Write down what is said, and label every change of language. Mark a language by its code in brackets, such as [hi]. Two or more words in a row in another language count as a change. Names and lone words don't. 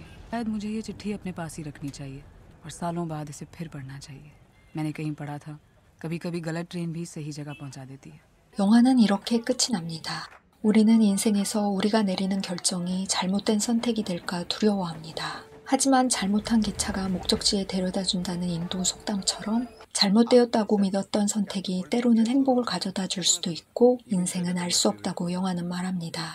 [hi] शायद मुझे ये चिट्ठी अपने पास ही रखनी चाहिए और सालों बाद इसे फिर पढ़ना चाहिए. मैंने कहीं पढ़ा था कभी कभी गलत ट्रेन भी सही जगह पहुंचा देती है. [ko] 영화는 이렇게 끝이 납니다. 우리는 인생에서 우리가 내리는 결정이 잘못된 선택이 될까 두려워합니다. 하지만 잘못한 기차가 목적지에 데려다 준다는 인도 속담처럼 잘못되었다고 믿었던 선택이 때로는 행복을 가져다 줄 수도 있고 인생은 알 수 없다고 영화는 말합니다.